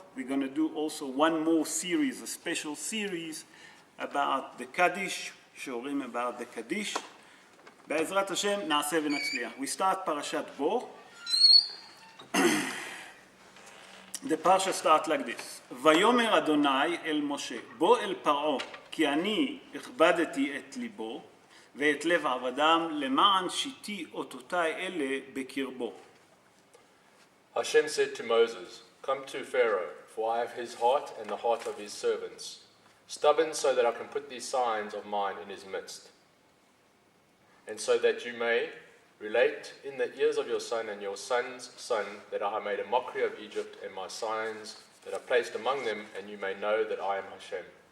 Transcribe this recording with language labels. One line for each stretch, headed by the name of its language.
English: We're going to do also one more series, a special series about the Kaddish, Shiurim about the Kaddish.
Hebrew: Be'ezrat Hashem, na'aseh v'natzliach.
English: We start Parashat Bo. The Parsha starts like this.
Hebrew: Vayomer Adonai el Moshe, Bo el Paro, כי אני הכבדתי את ליבו ואת לב עבדם למען שיתי אותותיי אלה בקרבו.
English: Hashem said to Moses, "Come to Pharaoh, for I have his heart and the heart of his servants, stubborn so that I can put these signs of mine in his midst, and so that you may relate in the ears of your son and your son's son that I have made a mockery of Egypt and my signs that are placed among them, and you may know that I am Hashem."